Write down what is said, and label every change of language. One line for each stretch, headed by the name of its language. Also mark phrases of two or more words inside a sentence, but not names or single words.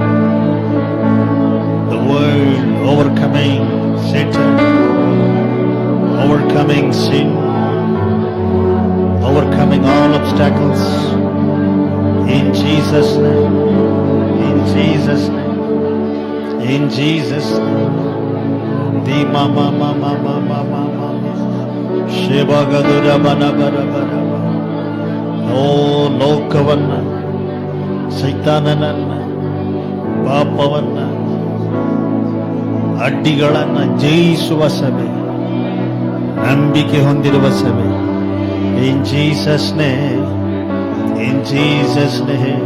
English: the world, overcoming Satan, overcoming sin, overcoming all obstacles. In Jesus' name, in Jesus' name, in Jesus' name. Di mama mama mama mama Shivagadura bana bara bara.
Kannada: ಓ ಲೋಕವನ್ನ, ಸೈತಾನನನ್ನ, ಪಾಪವನ್ನ, ಅಡ್ಡಿಗಳನ್ನ ಜಯಿಸುವ ಸಭೆ, ನಂಬಿಕೆ ಹೊಂದಿರುವ ಸಭೆ.
English: In Jesus' name, in Jesus' name.